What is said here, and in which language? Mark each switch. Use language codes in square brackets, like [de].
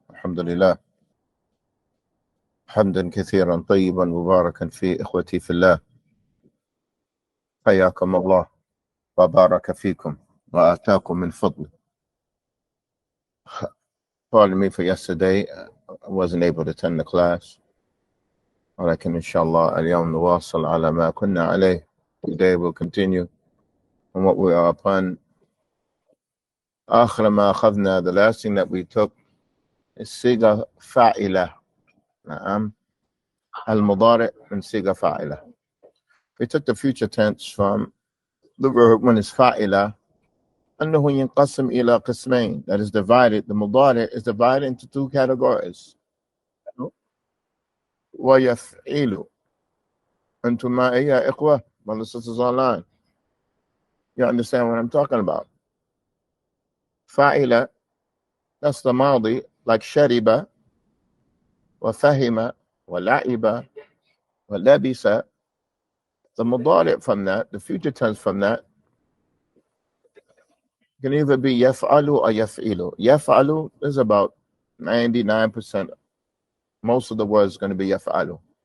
[ar] الحمد لله حمدا كثيرا طيبا مباركا فيه. إخوتي في الله، حياكم الله وبارك فيكم وآتاكم من فضله. [en] Pardon me for yesterday. I wasn't able to attend the class. [ar] ولكن إن شاء الله اليوم نواصل على ما كنا عليه. [en] Today we'll continue on what we are upon. [ar] آخر ما أخذنا, [en] the last thing that we took is صيغة فاعلة. [ar] نعم. المضارع من صيغة فاعلة. [en] We took the future tense from the verb when it's فاعلة. [ar] أنه ينقسم إلى قسمين. [en] That is divided. The مضارع is divided into two categories. [ar] ويفعل. أنتم معي يا إخوة, [en] brothers and sisters online? You understand what I'm talking about? فاعلة, that's the ماضي, like شرب وفهم ولعب ولبس. The مضارع from that, the future tense from that, can either be يفعل or يفعل. يفعل is about 99%. Most of the words is going to be يفعل.